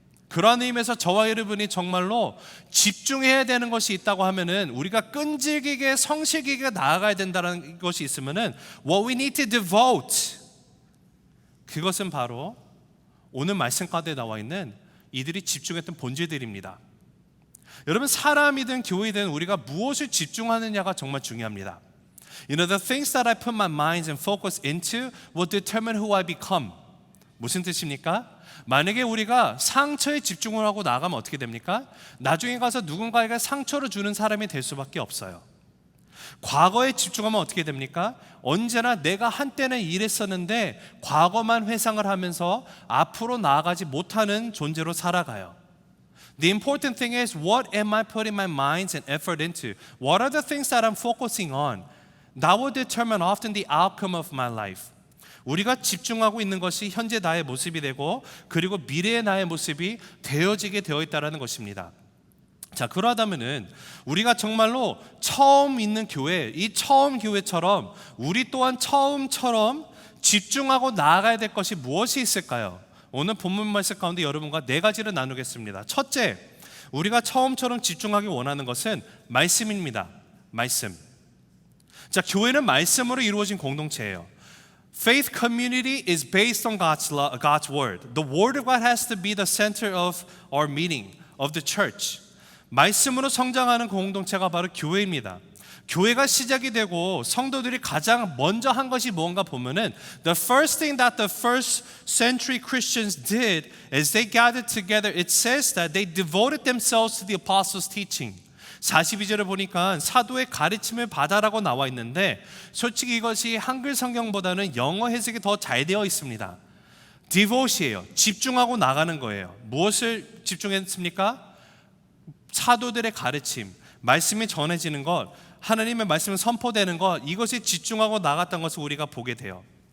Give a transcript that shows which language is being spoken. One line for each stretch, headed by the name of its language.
Korean: 그런 의미에서 저와 여러분이 정말로 집중해야 되는 것이 있다고 하면은, 우리가 끈질기게 성실하게 나아가야 된다는 것이 있으면은
English: what we need to devote,
Korean: 그것은 바로 오늘 말씀 가운데 나와 있는 이들이 집중했던 본질들입니다. 여러분, 사람이든 교회든 우리가 무엇을 집중하느냐가 정말 중요합니다.
English: You know, the things that I put my mind and focus into will determine who I become.
Korean: 무슨 뜻입니까? 만약에 우리가 상처에 집중을 하고 나가면 어떻게 됩니까? 나중에 가서 누군가에게 상처를 주는 사람이 될 수밖에 없어요. 과거에 집중하면 어떻게 됩니까? 언제나 내가 한때는 이랬었는데 과거만 회상을 하면서 앞으로 나아가지 못하는 존재로 살아가요.
English: The important thing is, what am I putting my mind and effort into? What are the things that I'm focusing on? That will determine often the outcome of my life.
Korean: 우리가 집중하고 있는 것이 현재 나의 모습이 되고, 그리고 미래의 나의 모습이 되어지게 되어 있다는 것입니다. 자, 그러다면은 우리가 정말로 처음 있는 교회, 이 처음 교회처럼 우리 또한 처음처럼 집중하고 나아가야 될 것이 무엇이 있을까요? 오늘 본문 말씀 가운데 여러분과 4가지를 나누겠습니다. 첫째, 우리가 처음처럼 집중하기 원하는 것은 말씀입니다. 말씀. 자, 교회는 말씀으로 이루어진 공동체예요.
English: Faith community is based on God's word. The word of God has to be the center of our meeting, of the church.
Korean: 말씀으로 성장하는 공동체가 바로 교회입니다. 교회가 시작이 되고 성도들이 가장 먼저 한 것이 뭔가 보면은,
English: the first thing that the first century Christians did is they gathered together. It says that they devoted themselves to the apostles' teaching.
Korean: 42절에 보니까 사도의 가르침을 받아라고 나와 있는데 솔직히 이것이 한글 성경보다는 영어 해석이 더 잘 되어 있습니다. devote이에요. 집중하고 나가는 거예요. 무엇을 집중했습니까? 사도들의 가르침, 말씀이 전해지는 것, 하나님의 말씀이 선포되는 것, 이것에 집중하고 나갔던 것을 우리가 보게 돼요.